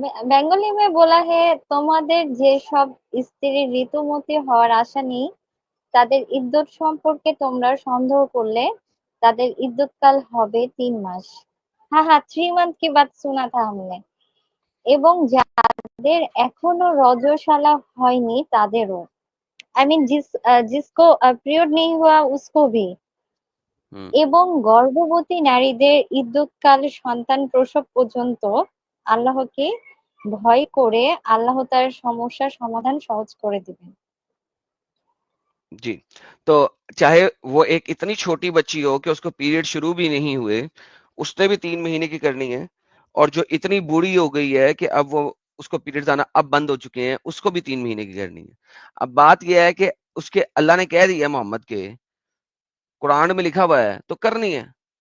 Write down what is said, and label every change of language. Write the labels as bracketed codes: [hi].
[bn] Bengali [hi] में बोला है, [bn] তোমাদের যেসব স্ত্রী ঋতুমতী হওয়ার আশা নেই তাদের ইদ্যত সম্পর্কে তোমরা সন্দেহ করলে তাদের ইদ্যতকাল হবে 3 মাস। [hi] हाँ हाँ, 3 मंथ की बात सुना था हमने। [bn] এবং যাদের এখনো রজস্বালা হয়নি তাদেরও, [hi] आई मीन जिसको पीरियड नहीं हुआ उसको भी। हम्म, [bn] এবং গর্ভবতী নারীদের ইদ্যৎকাল সন্তান প্রসব পর্যন্ত আল্লাহকে ভয় করে আল্লাহ তার সমস্যার সমাধান সহজ করে দিবেন। [hi] जी। तो चाहे वो एक इतनी छोटी बच्ची हो कि उसको पीरियड शुरू भी नहीं हुए, उसने भी 3 महीने की करनी है। और जो इतनी बूढ़ी हो गई है कि अब वो उसको पीरियड्स आना अब बंद हो चुके हैं, उसको भी 3 महीने की करनी है। अब बात यह है कि उसके अल्लाह ने कह दिया मोहम्मद के, कुरान में लिखा हुआ है तो करनी है।